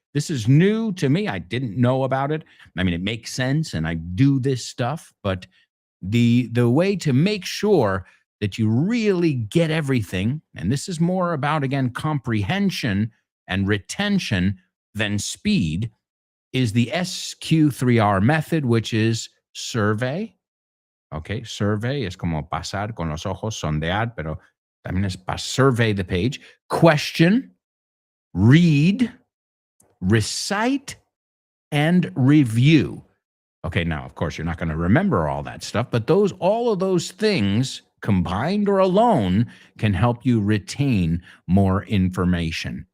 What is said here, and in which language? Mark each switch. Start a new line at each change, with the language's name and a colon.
English: This is new to me. I didn't know about it. I mean, it makes sense, and I do this stuff, but the way to make sure that you really get everything, and this is more about, again, comprehension and retention than speed, is the SQ3R method, which is survey.
Spanish: Okay, survey es como pasar con los ojos, sondear, pero también es
English: survey the page. Question, read, recite, and review. Okay, now, of course, you're not going to remember all that stuff, but all of those things combined or alone can help you retain more information.